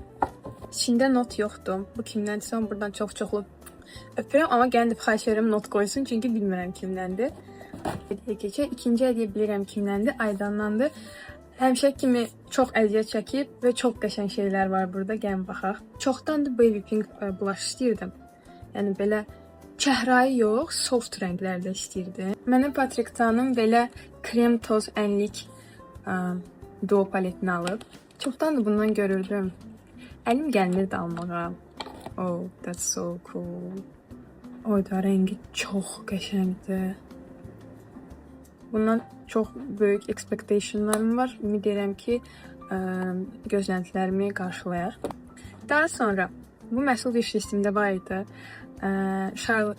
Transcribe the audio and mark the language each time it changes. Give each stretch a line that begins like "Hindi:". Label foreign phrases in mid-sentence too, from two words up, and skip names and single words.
Azerbaijani: İçində not yoxdur. Bu kimləndirsə, buradan çox-çoxlu öpürəm, amma gəlin xahiş edirəm not qoysun, çünki bilmirəm kimləndir. Keçək. İkinci hədiyyə bilirəm kimləndir, Aydandandır. Həmişə kimi çox əziyyət çəkib və çox qəşəng şeylər var burada, gəlin baxaq. Çoxdandır
English: baby pink blush
Azerbaijani: istəyirdim. Yəni belə çəhrayı yox, soft rənglərdə istəyirdim. Mənə Patrick Ta'nın belə krem toz ənlik duo paletini alıb. Çoxdandır bundan görürdüm. Əlim gəlmirdi almağa.
English: Oh, that's so cool.
Azerbaijani: Oyda rəngi çox qəşəngdir. Bundan çox böyük expectationlarım var. Ümid edirəm ki, gözləntilərimi qarşılayar. Daha sonra, bu məhsul wishlistімdə var idi.